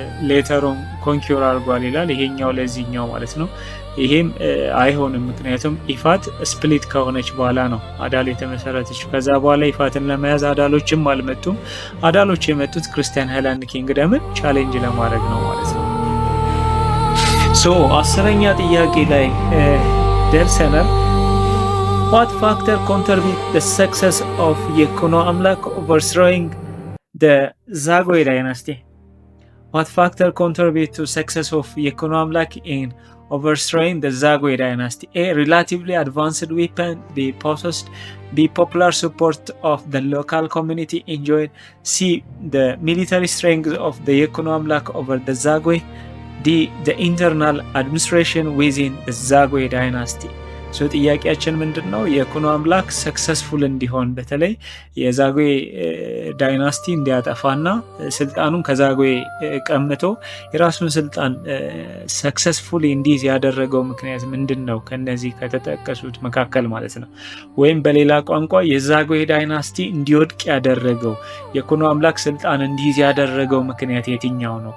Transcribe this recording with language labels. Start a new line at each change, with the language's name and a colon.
Amharic: ሌተሩን ኮንኪር አድርጓል ይላል፣ ይሄኛው ለዚህኛው ማለት ነው። ይሄም አይሆንም። ምክንያቱም ኢፋት ስፕሊት ከሆነች በኋላ ነው አዳል የተመሰረተች። ከዛ በኋላ ኢፋትን ለመያዝ አዳሎችም አልመጡም። አዳሎች የመጡት ክርስቲያን ሃይላንድ ኪንግደምን ቻሌንጅ ለማድረግ ነው ማለት ነው። አስረኛ ጥያቄ ላይ ደርሰናል።
English: What factor contribute the success of Yekuno Amlak overthrowing the Zagwe dynasty? What factor contribute to success of Yekuno Amlak in overthrowing the Zagwe dynasty? A. Relatively advanced weapon they possessed. B. Popular support of the local community enjoyed. C. The military strength of the Yekuno Amlak over the Zagwe. D. The internal administration within the Zagwe dynasty.
Amharic: ጥያቄያችን ምንድን ነው? የኩኖ አምላክ ሰክሰስፉል እንዲሆን በተለይ የዛጉዌ ዳይናስቲ እንዲያጠፋና ስልጣኑን ከዛጉዌ ቀምቶ የራሱን ስልጣን ሰክሰስፉል እንዲይዝ ያደረገው ምክንያት ምንድን ነው? ከነዚህ ከተጠቀሱት መካከል ማለት ነው። ወይም በሌላ ቋንቋ የዛጉዌ ዳይናስቲ እንዲወድቅ ያደረገው የኩኖ አምላክ ስልጣን እንዲይዝ ያደረገው ምክንያት የትኛው ነው?